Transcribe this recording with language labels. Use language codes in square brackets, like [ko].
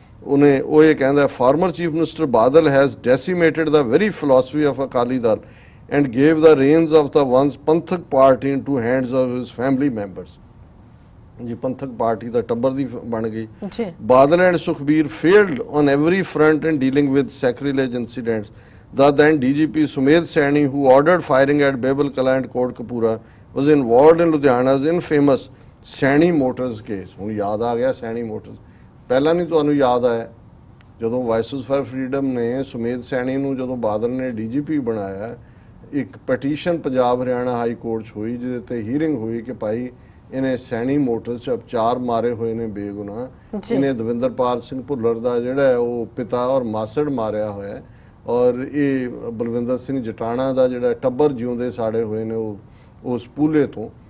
[pa] ਉਹ ਇਹ ਕਹਿੰਦਾ [en] Former chief minister Badal has decimated the very philosophy of Akali Dal and gave the reins of the once Panthic party into hands of his family members. [pa] ਜੀ ਪੰਥਕ party ਦਾ ਟੱਬਰ ਦੀ ਬਣ ਗਈ। [en] Badal and Sukhbir failed on every front in dealing with sacrilege incidents. The then DGP Sumedh Saini, who ordered firing at Babel Kala and Kotkapura, was involved in Ludhiana's infamous Saini Motors case। [pa] ਹੁਣ ਯਾਦ ਆ ਗਿਆ Saini motors, ਪਹਿਲਾਂ ਨਹੀਂ ਤੁਹਾਨੂੰ ਯਾਦ ਆਇਆ ਜਦੋਂ ਵਾਇਸਸ ਫਾਰ ਫਰੀडम ਨੇ ਸੁਮੇਧ ਸੈਣੀ ਨੂੰ ਜਦੋਂ ਬਾਦਲ ਨੇ DGP ਬਣਾਇਆ, ਇੱਕ petition Punjab Haryana high court 'ਚ ਹੋਈ ਜਿਹਦੇ ਤੇ ਹੀਅਰਿੰਗ ਹੋਈ ਕਿ ਭਾਈ ਇਹਨੇ ਸੈਣੀ ਮੋਟਰਸ 'ਚ 4 ਮਾਰੇ ਹੋਏ ਨੇ ਬੇਗੁਨਾਹ, ਇਹਨੇ ਦਵਿੰਦਰਪਾਲ ਸਿੰਘ ਭੁੱਲਰ ਦਾ ਜਿਹੜਾ ਉਹ ਪਿਤਾ ਔਰ ਮਾਸੜ ਮਾਰਿਆ ਹੋਇਆ ਔਰ ਇਹ ਬਲਵਿੰਦਰ ਸਿੰਘ ਜਟਾਣਾ ਦਾ ਜਿਹੜਾ ਟੱਬਰ ਜਿਉਂਦੇ ਸਾੜੇ ਹੋਏ ਨੇ ਉਹ ਉਸ ਪੂਲੇ ਤੋਂ।